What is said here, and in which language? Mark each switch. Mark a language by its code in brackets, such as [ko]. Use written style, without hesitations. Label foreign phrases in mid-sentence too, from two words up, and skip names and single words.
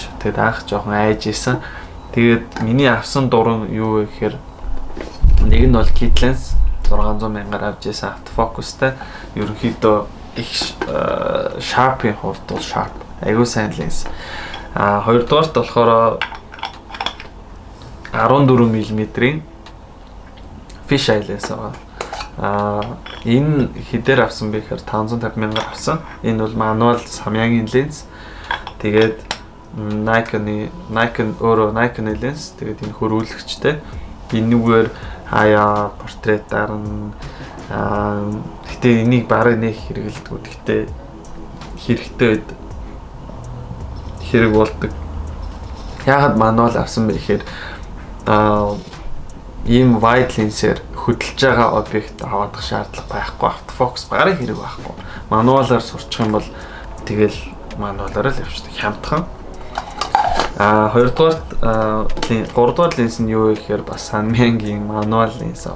[mn] Тэгээд анх жоохон айж исэн. Тэгээд миний авсан дуран юу вэ гэхээр нэг нь бол [en] kit lens [mn] 600 мянгаар авч исэн автофокустай. Ерөнхийдөө их sharp-ийн хувьд бол sharp. Айгуу сайн lens. Хоёрдугаарт болохоор 14 мм-ийн [en] fish eye lens [mn] байгаа. Энэ хэдээр авсан бэ гэхээр 550 мянгаар авсан. Энэ бол мануал Samyang-ийн lens. Тэгээд Nikon өөрөө Nikon lens. Тэгээд энэ хөрвүүлэгчтэй. Энэгээр хаяа портретаар нь гэтээ энийг бараг нэг хэрэгэлдэг. Гэтээ хэрэгтэй хэрэг болдог. Яагаад мануал авсан бэ гэхээр ийм [en] wide lens- [mn] ээр хөдөлж байгаа объект аваадах шаардлага байхгүй. Автофокус бараг хэрэг байхгүй. Мануалаар сурчих юм бол тэгэл мануалаар л явчихдаг хямдхан. Гуравдугаар линз нь юу вэ гэхээр бас Samyang-ийн мануал линз аа.